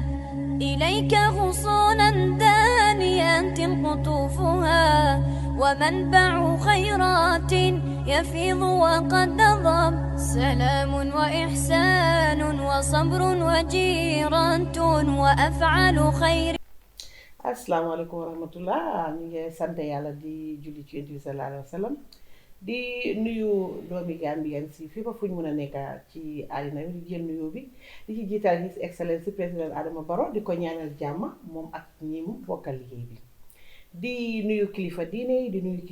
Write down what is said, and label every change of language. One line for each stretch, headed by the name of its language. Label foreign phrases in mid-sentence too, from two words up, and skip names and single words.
Arabic: إليك غصونا دانيات قطوفها، ومنبع خيرات يفيض وقد نضب. سلام وإحسان وصبر وجيرة وأفعال خير. السلام عليكم ورحمة الله
Wolof: ñu ngi sant yàlla di julli ci Yonent bi
Arabic: صلى الله عليه وسلم
Wolof: di nuyu doomi Gambien si fi ba fu ñu mën a nekk ci àddina bi di jël nuyoo bi di ci jiital
English: His Excellency
Wolof: président Adama Barrow di ko ñaanal jàmm moom ak ñi mu bokkal liggéey bi di nuyu kilifa diine yi di nuyu